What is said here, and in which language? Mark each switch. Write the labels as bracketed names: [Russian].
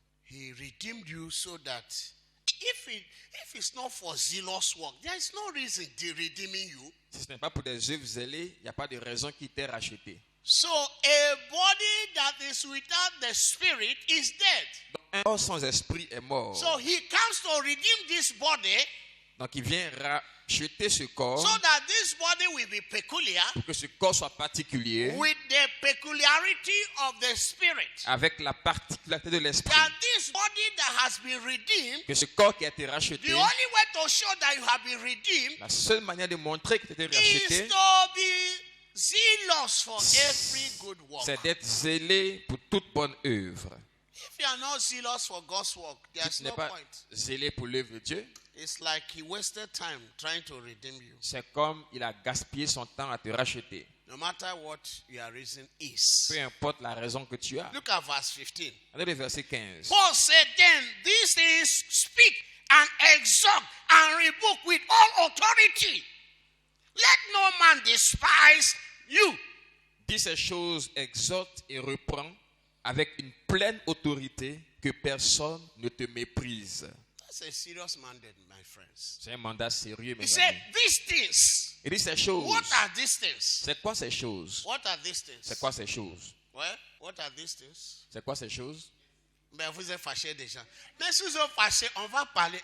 [English] He redeemed you so that if it's not for zealous work, there is no reason to redeeming you. [French] Si ce n'est pas pour des œuvres zélées, il n'y a pas de raison qui t'ait racheté. [English] So a body that is without the spirit is dead. [French] Donc, un corps sans esprit est mort. [English] So he comes to redeem this body [French] Donc il vient racheter ce corps [English] so that this body will be peculiar [French] pour que ce corps soit particulier [English] with the peculiarity of the spirit. [French] avec la particularité de l'esprit. [English] That this body that has been redeemed, [French] Que ce corps qui a été [English] the [French] racheté, [English] only way to show that you have been redeemed [French] la seule manière de montrer que tu as été [English] is [French] racheté, [English] to be zealous for every good work. [French] c'est d'être zélé pour toute bonne œuvre. [English] If you are not zealous for God's work, [French] Si [English] there's [French] tu n'es [English] no [French] pas [English] point. [French] zélé pour l'œuvre de Dieu, [English] It's like he wasted time trying to redeem you. [French] c'est comme il a gaspillé son temps à te racheter. [English] No matter what your reason is. [French] Peu importe la raison que tu as. [English] Look at verse 15. [French] Regardez le verset 15. [English] Paul said, then these things speak and exhort and rebuke with all authority. Let no man despise you. [French] Dis ces choses, exhorte et reprend avec une pleine autorité, que personne ne te méprise. [English] That's a serious mandate, my friends. [French] C'est un mandat sérieux, [English] He [French] mes [English] said, [French] amis. [English] these things. [French] Il dit ces choses. [English] What are these things? [French] C'est quoi ces choses? [English] What are these things? [French] C'est quoi ces choses? [English] Well, what are these things? [French] C'est quoi ces choses? Ben, vous êtes fâchés déjà. Mais si vous êtes fâchés, on va parler.